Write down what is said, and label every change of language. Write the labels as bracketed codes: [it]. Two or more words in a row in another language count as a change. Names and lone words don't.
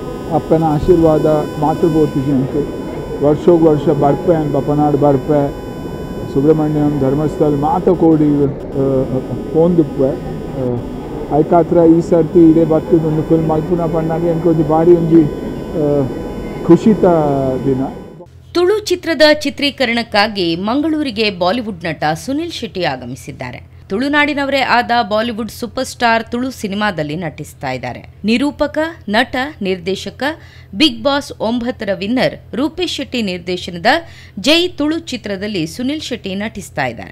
[tcy] ಅಪ್ಪನ ಆಶೀರ್ವಾದ ಮಾತೃಬೋತಿಜಿ ಅಂಕೆ ವರ್ಷೋಗಿ ವರ್ಷ ಬರ್ಪೆ ಬಪ್ಪನಾಡು ಬರ್ಪೆ ಸುಬ್ರಹ್ಮಣ್ಯಂ ಧರ್ಮಸ್ಥಳ ಮಾತಕೋಡಿ ಪೋಂದುಪ್ಪೆ ಐಕಾತ್ರ ಈ ಸರ್ತಿ ಇದೇ ಬತ್ತದೊಂದು ಫಿಲ್ಮ್ ಮಲ್ಪುನ ಪಣ್ಣಾಗೆ ಅನ್ಕೋದು ಭಾರಿ ಒಂಜಿ ಖುಷಿತ ದಿನ. [kn] ತುಳು ಚಿತ್ರದ ಚಿತ್ರೀಕರಣಕ್ಕಾಗಿ ಮಂಗಳೂರಿಗೆ ಬಾಲಿವುಡ್ ನಟ ಸುನಿಲ್ ಶೆಟ್ಟಿ ಆಗಮಿಸಿದ್ದಾರೆ. ತುಳುನಾಡಿನವರೇ ಆದ ಬಾಲಿವುಡ್ [en] super star [kn] ತುಳು ಸಿನಿಮಾದಲ್ಲಿ ನಟಿಸ್ತಾ ಇದ್ದಾರೆ. ನಿರೂಪಕ, ನಟ, ನಿರ್ದೇಶಕ, ಬಿಗ್ ಬಾಸ್ 9ರ ವಿನ್ನರ್ ರೂಪೇಶ್ ಶೆಟ್ಟಿ ನಿರ್ದೇಶನದ ಜೈ ತುಳು ಚಿತ್ರದಲ್ಲಿ ಸುನಿಲ್ ಶೆಟ್ಟಿ ನಟಿಸ್ತಾ ಇದ್ದಾರೆ.